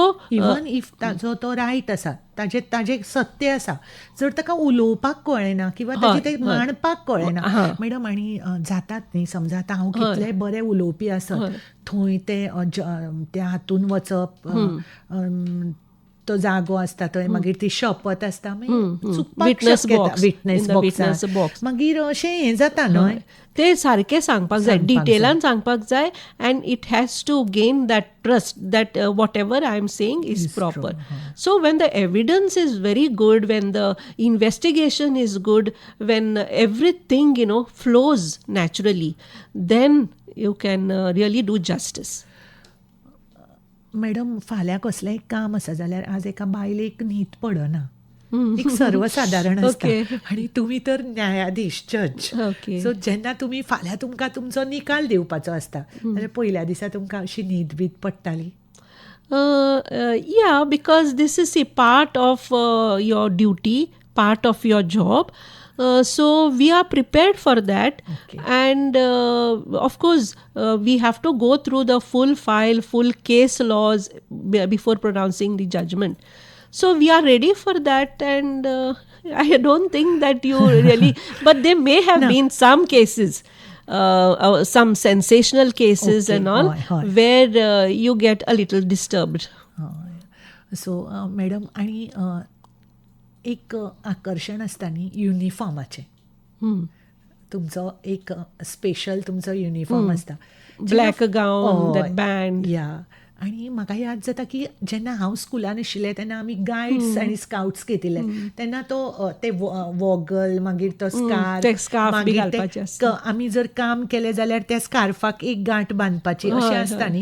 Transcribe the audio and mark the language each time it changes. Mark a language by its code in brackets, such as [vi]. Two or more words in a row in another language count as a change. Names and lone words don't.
[en] Even if [kok] ताजो तो रायट आसा, ताजें सत्य आसा, जर ताका उलोवपाक कळना किंवा ताजें तें मांडपाक कळना मॅडम, आनी जातात न्ही, समजा आतां हांव कितलेय बरें उलोवपी आसत, थंय त्या हातून वचप, तो जागो आसता थंय, मागीर ती शपथ आसता, [en] witness box, [kok] मागीर अशें हें जाता न्हय. ते सारकें सांगपाक जाय, डिटेलान सांगपाक जाय, [en] And it has to gain that trust that whatever I am saying is proper. So when the evidence is very good, when the investigation is good, when everything flows naturally, then you can really do justice. [kok] मॅडम फाल्यां कसलेंय काम आसा जाल्यार आज एका बायलेक न्हीद पडना, एक सर्वसाधारण आसता, आनी तुमी तर न्यायाधीश, जज. सो जेन्ना तुमी फाल्यां तुमकां तुमचो निकाल दिवपाचो आसता जाल्यार पयल्या दिसा तुमकां अशी न्हीद बीद पडटाली? [en] Yeah, because this is a part of your duty, part of your job. So we are prepared for that. And of course, we have to go through the full file, full case laws before pronouncing the judgment. So we are ready for that, and I don't think that you really, but there may have been some cases, some sensational cases and all, where you get a little disturbed. [kok] So मॅडम, आणि एक आकर्षण आसता न्ही युनिफॉर्माचें. तुमचो एक स्पेशल तुमचो युनिफॉर्म आसता, [en] Black gown, that band. [kok] या, आनी म्हाका याद जाता की जेन्ना हांव स्कुलान आशिल्लें तेन्ना आमी गायड्स आनी स्काउट्स घेतिल्ले, तेन्ना ते वॉगल, मागीर तो स्कार्फ, मागीर आमी जर काम केलें जाल्यार त्या स्कार्फाक एक गांठ बांदपाची, अशें आसता न्ही.